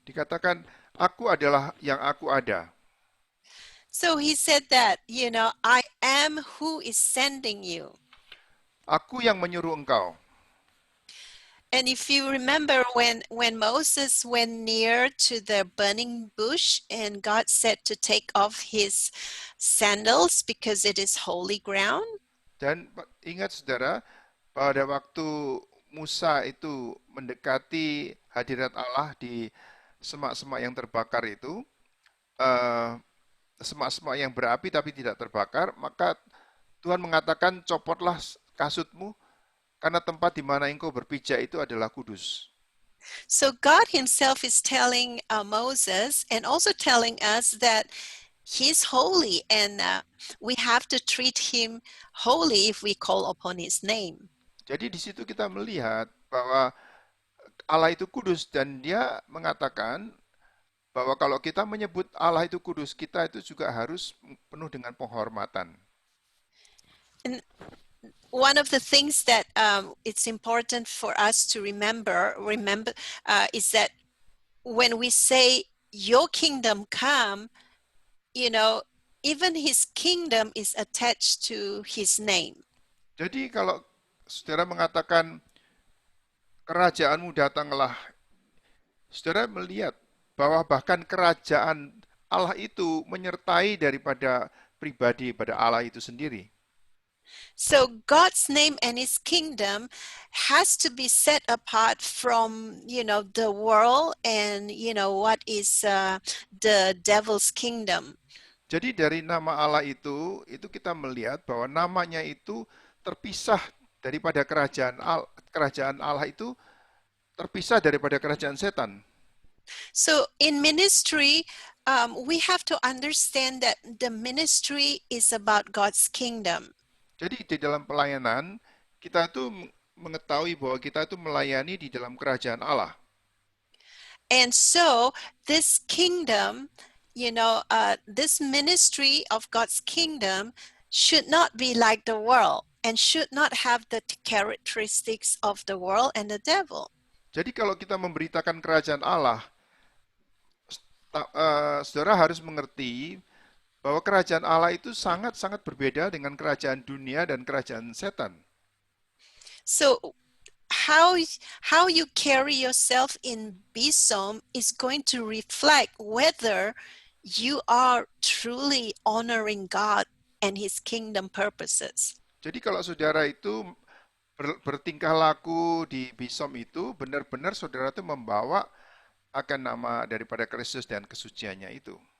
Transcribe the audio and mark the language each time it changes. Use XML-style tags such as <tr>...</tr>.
<id>Dikatakan, aku adalah yang aku ada.</id> <en>So he said that, I am who is sending you.</en> <id>Aku yang menyuruh engkau.</id> <en>And if you remember when Moses went near to the burning bush and God said to take off his sandals because it is holy ground.</en> <id>Dan ingat saudara, pada waktu Musa itu mendekati hadirat Allah di semak-semak yang terbakar itu, semak-semak yang berapi tapi tidak terbakar, maka Tuhan mengatakan, copotlah kasutmu, karena tempat di mana engkau berpijak itu adalah kudus.</id> <en>So God himself is telling Moses and also telling us that he's holy, and we have to treat him holy if we call upon his name.</en> <id>Jadi di situ kita melihat bahwa Allah itu kudus, dan dia mengatakan bahwa kalau kita menyebut Allah itu kudus, kita itu juga harus penuh dengan penghormatan.</id> <en>And one of the things that it's important for us to remember is that when we say your kingdom come, you know, even his kingdom is attached to his name.</en> <id>Jadi kalau saudara mengatakan kerajaanmu datanglah, saudara melihat bahwa bahkan kerajaan Allah itu menyertai daripada pribadi pada Allah itu sendiri.</id> <en>So God's name and his kingdom has to be set apart from, the world and, what is the devil's kingdom.</en> <id>Jadi dari nama Allah itu kita melihat bahwa namanya itu terpisah daripada kerajaan Allah itu terpisah daripada kerajaan setan.</id> <en>So in ministry, we have to understand that the ministry is about God's kingdom.</en> <id>Jadi di dalam pelayanan, kita itu mengetahui bahwa kita itu melayani di dalam kerajaan Allah.</id> <en>And so this kingdom, this ministry of God's kingdom should not be like the world and should not have the characteristics of the world and the devil.</en> <id>Jadi kalau kita memberitakan kerajaan Allah, saudara harus mengerti bahwa kerajaan Allah itu sangat-sangat berbeda dengan kerajaan dunia dan kerajaan setan.</id> <en>So how you carry yourself in BSOM is going to reflect whether you are truly honoring God and his kingdom purposes.</en> <id>Jadi kalau saudara itu bertingkah laku di BSOM itu benar-benar saudara itu membawa akan nama daripada Kristus dan kesuciannya itu.</id>